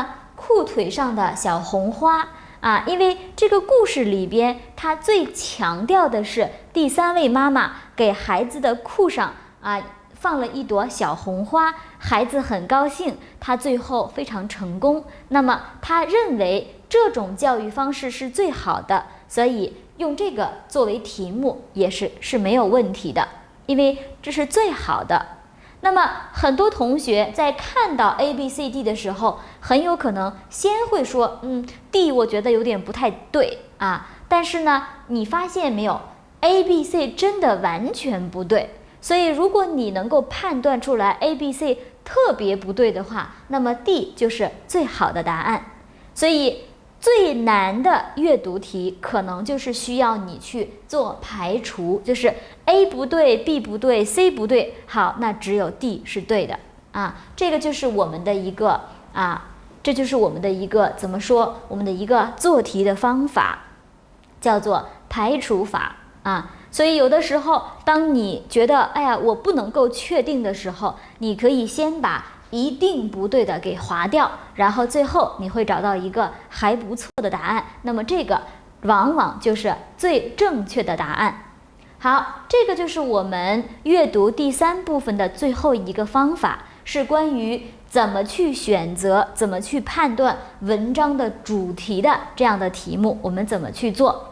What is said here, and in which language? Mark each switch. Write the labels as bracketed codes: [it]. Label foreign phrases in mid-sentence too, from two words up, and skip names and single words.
[zh] 褲腿上的小紅花因為這個故事裡邊，它最強調的是第3位媽媽給孩子的褲上放了一朵小紅花，孩子很高興，他最後非常成功。那麼他認為這種教育方式是最好的，所以用這個作為題目也是沒有問題的，因為這是最好的。那麼很多同學在看到 A、B、C、D 的時候，很有可能先會說D 我覺得有點不太對但是呢，你發現沒有 A、B、C 真的完全不對，所以如果你能夠判斷出來 A、B、C 特別不對的話，那麼 D 就是最好的答案。所以最難的閱讀題可能就是需要你去做排除，就是 A 不對 B 不对 C 不对，好，那只有 D 是对的这个就是我們的一個這就是我們的一個怎麼說，我們的一個做題的方法叫做排除法所以有的時候當你覺得我不能夠確定的時候，你可以先把一定不對的給劃掉，然後最後你會找到一個還不錯的答案。那麼這個往往就是最正確的答案。好，這個就是我們閱讀第3部分的最後一個方法，是關於怎麼去選擇、怎麼去判斷文章的主題的這樣的題目，我們怎麼去做。